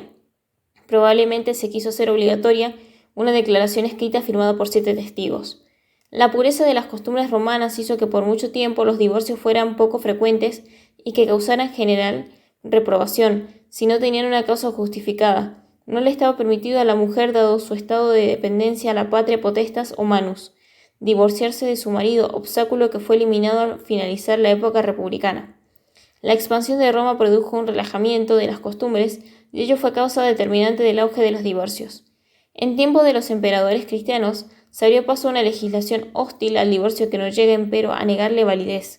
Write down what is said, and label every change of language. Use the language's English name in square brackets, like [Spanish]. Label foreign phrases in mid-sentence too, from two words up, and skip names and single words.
[Spanish] Probablemente se quiso hacer obligatoria una declaración escrita firmada por 7 testigos. La pureza de las costumbres romanas hizo que por mucho tiempo los divorcios fueran poco frecuentes y que causaran general reprobación, si no tenían una causa justificada. No le estaba permitido a la mujer, dado su estado de dependencia a la [Latin] patria potestas [Spanish] o manus, divorciarse de su marido, obstáculo que fue eliminado al finalizar la época republicana. La expansión de Roma produjo un relajamiento de las costumbres y ello fue causa determinante del auge de los divorcios. En tiempos de los emperadores cristianos se abrió paso a una legislación hostil al divorcio que no llega, empero, a negarle validez.